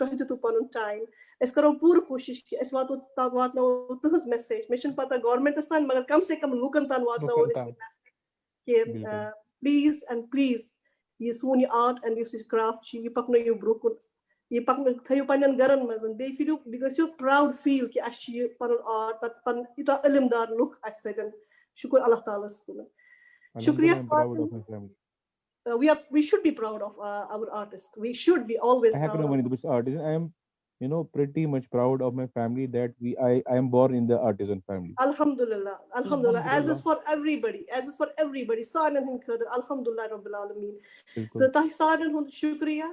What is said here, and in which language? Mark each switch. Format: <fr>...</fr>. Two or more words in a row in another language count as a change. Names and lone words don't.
<ks>تۄہہِ دِتوٕ پَنُن ٹایم أسۍ کرو پوٗرٕ کوٗشِش کہِ أسۍ واتناوو تُہٕنٛز میسیج مےٚ چھُنہٕ پَتہ گورمینٹَس تانۍ مگر کَم سے کم لُکن تام واتناوو أسۍ یہِ میسیج کہِ</ks> <en>please and please</en> <ks>یہِ سون یہِ آرٹ اینڈ یُس یہِ کرافٹ چھُ یہِ پَکنٲیِو برونٛہہ کُن یہِ تھٲیِو پَنٕنٮ۪ن گرن منٛز بیٚیہِ گٔژھِو</ks> <en>proud feel</en> <ks>کہِ اَسہِ چھُ یہِ پَنُن آرٹ پَتہٕ پَنُن یوٗتاہ علم دار لُکھ اَسہِ سۭتۍ شُکُر اللہ تعالیٰ ہَس کُن شُکریہ</ks> <en>we should be proud of our artists. We should be always proud. I am, pretty much proud of my family that I am born in the artisan family. Alhamdulillah. As is for everybody.</en> <ks>ساننہِ ہنٛد قدر.</ks> <ar>الحمد لله رب العالمين.</ar> <ks>سۄ تہٕ ساننہِ ہُنٛد شُکریہ.</ks>